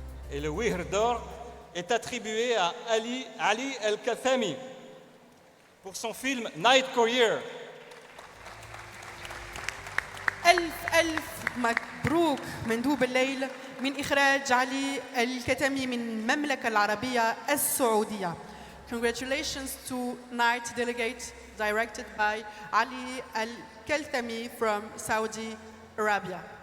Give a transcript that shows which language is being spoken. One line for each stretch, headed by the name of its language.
French: Et le Wihr d'or est attribué à Ali El-Kathami pour son film Night Courier.
Arabic: ألف مبروك مندوب الليل من إخراج علي الكتمي من المملكة العربية السعودية.
English: Congratulations to Night Delegate directed by Ali Al-Kaltami from Saudi Arabia.